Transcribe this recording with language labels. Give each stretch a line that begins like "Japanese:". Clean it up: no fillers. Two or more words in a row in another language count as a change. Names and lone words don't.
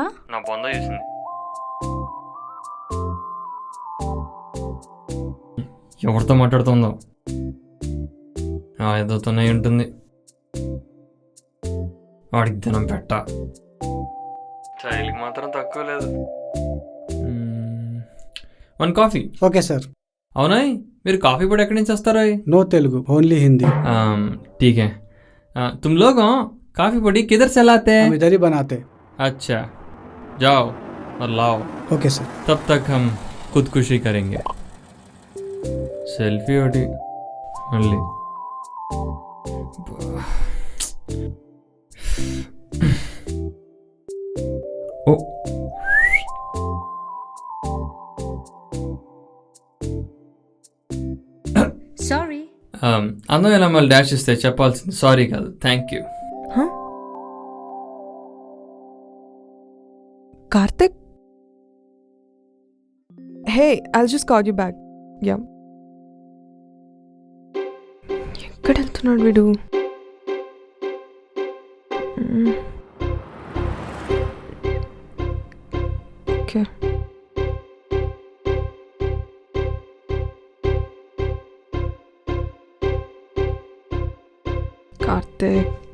Telugu: నా బొంద చూసింది. ఎవరితో మాట్లాడుతుందో ఏదోతోనే ఉంటుంది. వాడికి దినం పెట్ట, చైలికి మాత్రం తక్కువ లేదు. 1 కాఫీ.
English: okay sir.
Telugu: అవునా, మీరు కాఫీ పొడి ఎక్కడి నుంచి వస్తారో?
English: no Telugu, only Hindi.
Hindi: ठीक है. तुम लोग काफ़ी పొడి किधर से लाते हैं? हम इधर ही बनाते. अच्छा, जाओ और लाओ.
English: okay sir.
Hindi: तब तक हम खुदकुशी करेंगे. सेल्फी
Telugu: ఒకటి మళ్ళీ. ఓ సారీ. అందమైన మళ్ళీ డాష్ ఇస్తే చెప్పాల్సింది సారీ కాదు,
English: thank you. Karthik? Hey, I'll just call you back. Yeah.
Telugu: ఎక్కడ వెళ్తున్నాడు వీడు? ఓకే. కార్తిక్.